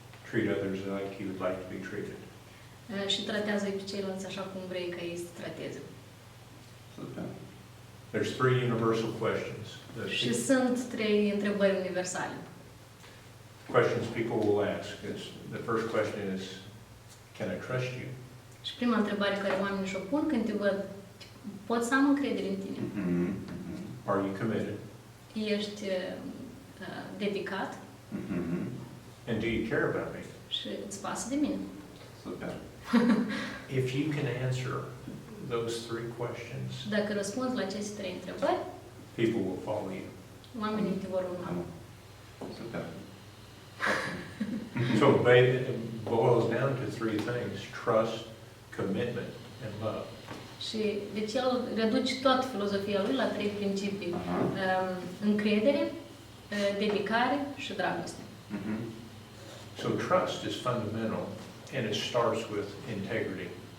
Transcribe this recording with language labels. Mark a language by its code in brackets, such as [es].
[en] Treat others like you would like to be treated. [ro] Și tratează-i pe ceilalți așa cum vrei ca ei să te trateze. Super. [en] There's 3 universal questions. [ro] Și sunt 3 întrebări universale. [en] Questions people will ask is, the first question is, can I trust you? [ro] Și prima întrebare care oamenii și-o pun când te văd, pot să am încredere în tine? [en] Are you committed? [ro] Ești dedicat? [en] And do you care about me? [ro] Și îți pasă de mine? Super. [en] If you can answer those 3 questions, [ro] Și dacă răspunzi la aceste 3 întrebări, [en] people will follow you. [ro] oamenii te vor urma. Super. [en] So it boils down to 3 things: trust, commitment, and love. [ro] Și deci el reduce toată filozofia lui la 3 principii. Încredere, dedicare și dragoste. [en] So trust is fundamental, and it starts with integrity.